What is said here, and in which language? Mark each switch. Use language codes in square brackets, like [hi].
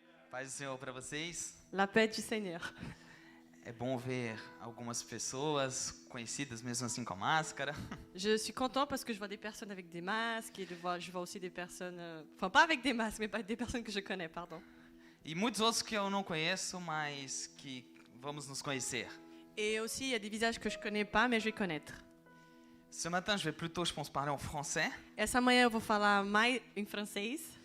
[pt] Paz do Senhor para vocês. [fr] La paix du Seigneur. [pt] É bom ver algumas pessoas conhecidas mesmo assim com a máscara. [fr] Je suis content parce que je vois des personnes avec des masques et je vois aussi des personnes, enfin pas avec des masques, mais pas des personnes que je connais, pardon. [pt] E muitos outros que eu não conheço, mas que vamos nos conhecer. [fr] Et aussi il y a des visages que je connais pas, mais je vais connaître. Ce matin, je vais plutôt, je pense, parler en français. [pt] Essa manhã eu vou falar mais em francês.